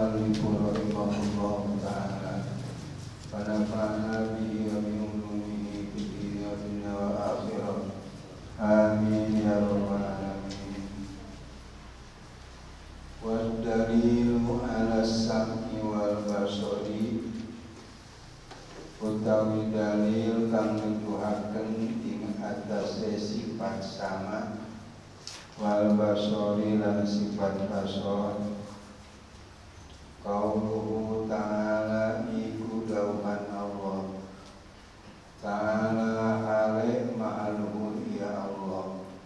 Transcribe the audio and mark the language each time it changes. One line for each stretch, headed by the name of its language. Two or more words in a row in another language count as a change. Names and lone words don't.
Arabic: رحمه الله تعالى ونفعنا به وبعلومه في الدنيا والآخرة. آمين يا رب العالمين. والدليل على السمع والبصر,
Javanese: utawi dalil kang nuduhaken ing atase sifat sama
Arabic: والبصر
Javanese: lan sifat basar.
Arabic: قوله تعالى
Javanese: iku dauhan
Arabic: الله تعالى
Javanese: hale ma'aluhu ya Allah.